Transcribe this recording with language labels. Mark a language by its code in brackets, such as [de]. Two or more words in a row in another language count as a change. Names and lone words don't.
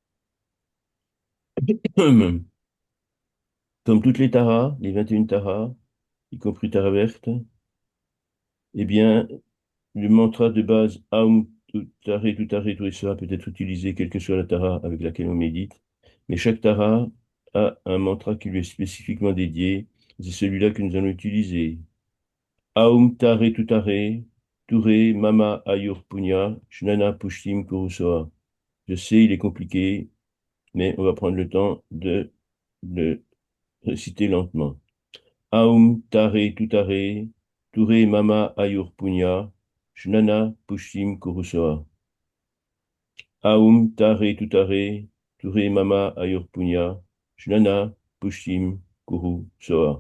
[fr] Comme toutes les taras, les 21 taras, y compris Tara verte, eh bien, le mantra de base [sa] ओं तुत्तारे तुरेस्वाहा [fr] peut être utilisé quelle que soit la tara avec laquelle on médite, mais chaque tara a un mantra qui lui est spécifiquement dédié. C'est celui-là que nous allons utiliser. [sa] ओं तारे तुत्तारे, तुरे मम आयुर् पुण्य, ज्ञान पुष्टिं कुरुस्वाहा. [fr] Je sais, il est compliqué, mais on va prendre le temps de le réciter lentement. [sa] ओं तारे तुत्तारे, तुरे मम आयुर् पुण्य, ज्ञान पुष्टिं कुरुस्वाहा. ओं तारे तुत्तारे, तुरे मम आयुर् पुण्य, ज्ञान पुष्टिं कुरुस्वाहा.